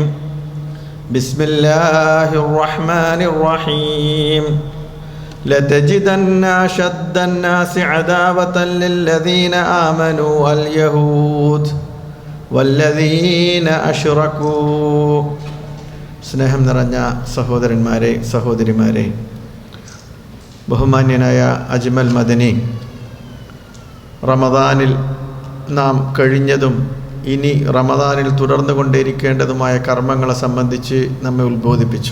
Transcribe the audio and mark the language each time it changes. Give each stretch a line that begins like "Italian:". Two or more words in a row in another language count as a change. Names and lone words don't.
Arabic: بسم الله الرحمن الرحيم. لتجدن أشد الناس عداوة للذين آمنوا اليهود والذين أشركوا.
Malayalam: സ്നേഹം നിറഞ്ഞ സഹോദരന്മാരെ സഹോദരിമാരെ, ബഹുമാന്യനായ അജ്മൽ മദനി, റമദാനിൽ നാം കഴിഞ്ഞതും ഇനി റമദാനിൽ തുടർന്നു കൊണ്ടേയിരിക്കേണ്ടതുമായ കർമ്മങ്ങളെ സംബന്ധിച്ച് നമ്മെ ഉത്ബോധിപ്പിച്ചു.